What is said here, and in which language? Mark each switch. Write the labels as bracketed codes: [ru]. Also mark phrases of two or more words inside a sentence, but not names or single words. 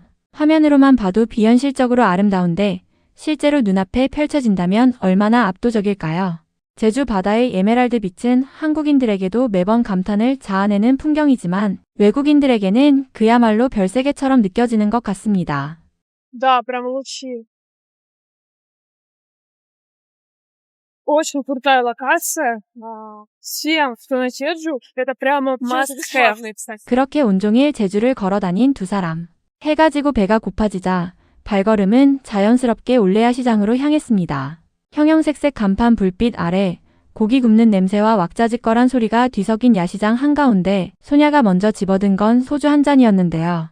[ko] 화면으로만 봐도 비현실적으로 아름다운데 실제로 눈앞에 펼쳐진다면 얼마나 압도적일까요? 제주 바다의 에메랄드 빛은 한국인들에게도 매번 감탄을 자아내는 풍경이지만 외국인들에게는 그야말로 별세계처럼 느껴지는 것 같습니다. [ru] Да, прям лучи. Очень крутая локация. Всем, кто на Jeju, это прямо [en] must have. [ko] 그렇게 온종일 제주를 걸어다닌 두 사람. 해가 지고 배가 고파지자 발걸음은 자연스럽게 올레야 시장으로 향했습니다. 형형색색 간판 불빛 아래 고기 굽는 냄새와 왁자지껄한 소리가 뒤섞인 야시장 한가운데 소냐가 먼저 집어든 건 소주 한 잔이었는데요.